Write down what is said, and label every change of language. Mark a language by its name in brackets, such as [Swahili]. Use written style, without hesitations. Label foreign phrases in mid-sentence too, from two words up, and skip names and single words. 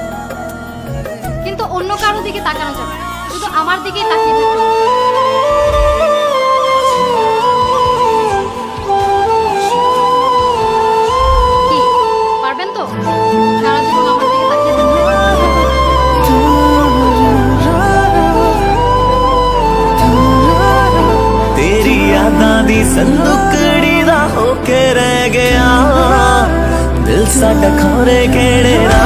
[Bangla] কিন্তু অন্য কারো দিকে তাকানো যাবে না, শুধু আমার দিকেই তাকিয়ে থাকতে হবে। কি পারবেন তো সারা জীবন আমার দিকে তাকিয়ে থাকতে? [Punjabi] तेरी यादां दी संदूकड़ी दा होके रह गया दिल साडा खोरे केड़े